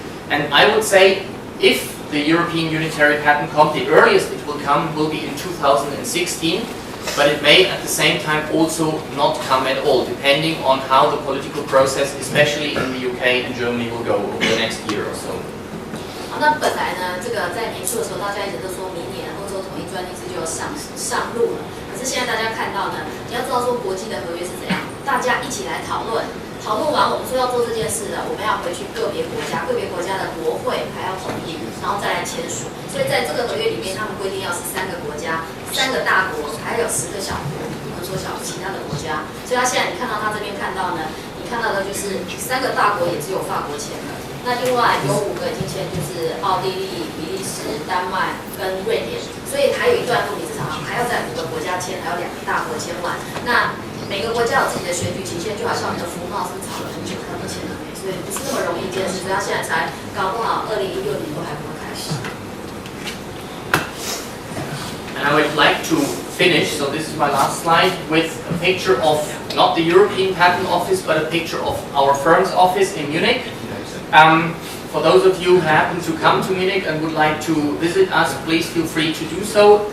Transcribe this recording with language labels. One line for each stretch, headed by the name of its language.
English: And I would say, if the European Unitary Patent comes, the earliest it will come will be in 2016, but it may at the same time also not come at all, depending on how the political process, especially in the UK and Germany, will go over the next year or so.
Chinese: 那本来呢，这个在年初的时候，大家一直都说明年欧洲统一专利制就要上路了。可是现在大家看到呢，你要知道说国际的合约是怎样，大家一起来讨论，讨论完我们说要做这件事了，我们要回去个别国家的国会还要同意，然后再来签署。所以在这个合约里面，他们规定要是3个国家，3个大国，还有10个小国，不能说其他的国家。所以他现在你看到他这边看到呢，你看到的就是3个大国也只有法国签了。那另外有5个已经签，就是奥地利、比利时、丹麦跟瑞典，所以还有一段路，你至少还要在5个国家签，还有2个大国签完。那每个国家有自己的选举期限，就好像你的服贸是吵了很久，他都签了没，所以不是那么容易一件事。所以他现在才搞不好2016年都还不会开始。
English: And I would like to finish, so this is my last slide, with a picture of not the European Patent Office, but a picture of our firm's office in Munich. For those of you who happen to come to Munich and would like to visit us, please feel free to do so.